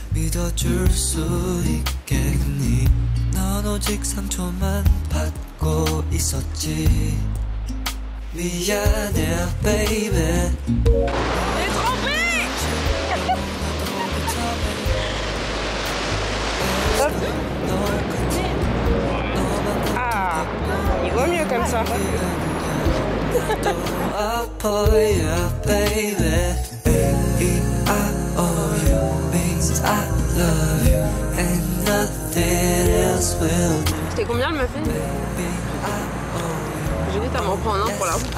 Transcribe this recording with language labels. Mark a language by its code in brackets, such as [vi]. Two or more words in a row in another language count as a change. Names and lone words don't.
[ko] 믿어줄 수 있겠니? 넌 오직 상처만 받고 있었지. 미안해 baby. [fr] Ah, il vaut mieux comme ça. [en] Yeah, baby. E-I-O-U means I love you and nothing else will do. [fr] C'était combien le muffin? J'ai dit t'as m'en prends un pour là.